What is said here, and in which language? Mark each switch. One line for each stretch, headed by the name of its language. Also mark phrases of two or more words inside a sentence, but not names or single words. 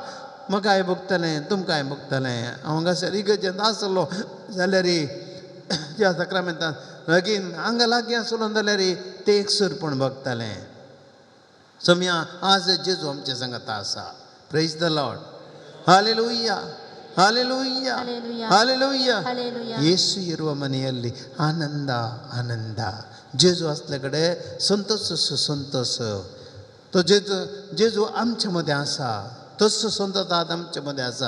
Konkani: म्हाकाय भोगतलें, तुमकांय भोगतलें. हांव हांगासर इगर्जेंत आसलो जाल्यार ह्या सकाळमेंतान लगीन हांगा लागीं आसलो जाल्यार ते एकसरपण भोगतालें. सम्या आज जेजू आमच्या संगत आसा.
English: Praise the Lord.
Konkani: हालेलुया, हालेलुया, हालेलुया.
Kannada: ಯೇಸು ಇರುವ ಮನೆಯಲ್ಲಿ ಆನಂದ, ಆನಂದ.
Konkani: जेजू असले कडेन संतोष, संतोष. तो जेजू आमच्या मध्ये आसा. तसो संतोष आज आमच्या मध्ये आसा.